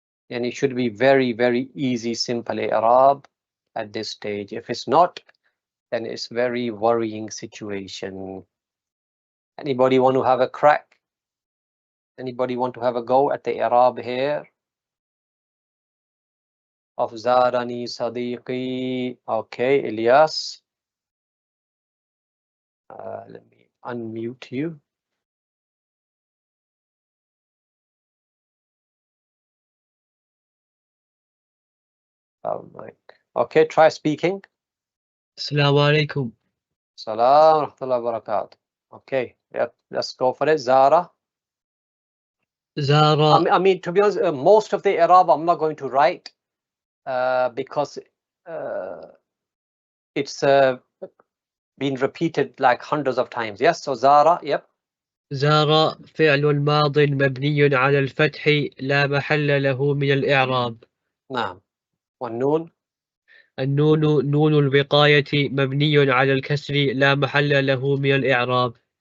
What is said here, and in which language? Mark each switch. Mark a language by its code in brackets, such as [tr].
[en] And it should be very, very easy, simple i'rab at this stage. If it's not, then it's very worrying situation. Anybody want to have a crack? Anybody want to have a go at the i'rab here? [ar] Of زارني صديقي. [en] Okay, Ilyas. Let me unmute you. Oh my. Okay, try speaking. Assalamu alaikum. Salam rahmatullahi wa barakatuh. Okay, yep, let's go for it. Zara. Zara. I mean, to be honest, most of the i'rab I'm not going to write because it's been repeated like hundreds of times. Yes, so Zara, yep. [ar] زار فعل ماض مبني على الفتح لا محل له من الإعراب. نعم. والنون. النون نون الوقاية مبني على الكسر لا محل له من الإعراب.